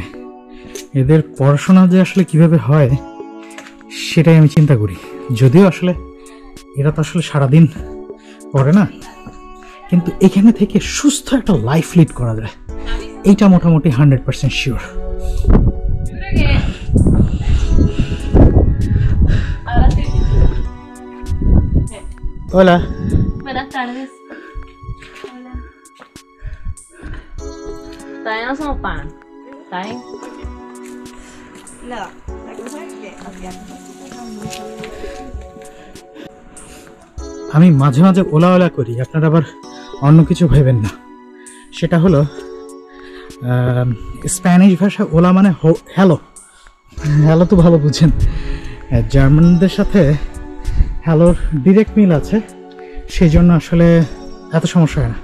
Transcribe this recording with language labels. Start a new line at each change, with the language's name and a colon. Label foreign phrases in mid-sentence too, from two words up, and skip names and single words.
Bangla: এদের পড়াশোনা যে আসলে কিভাবে হয় সেটাই আমি চিন্তা করি। যদিও আসলে এরা তো আসলে সারাদিন পড়ে না, কিন্তু এখানে থেকে সুস্থ একটা
English: life lead
Bangla: করা যায় এইটা মোটামুটি 100% শিওর।
Spanish: Hola. Buenas tardes. Hola. Todavía no somos pan. ¿Está bien? No, la cosa es que había
Bangla: আমি মাঝে মাঝে ওলা করি, আপনারা আবার অন্য কিছু ভেবেন না। সেটা হলো স্প্যানিশ ভাষা ওলা মানে হ্যালো। হ্যালো তো ভালো বুঝেন, জার্মানদের সাথে হ্যালোর ডিরেক্ট মিল আছে, সেই জন্য আসলে এত সমস্যা হয় না।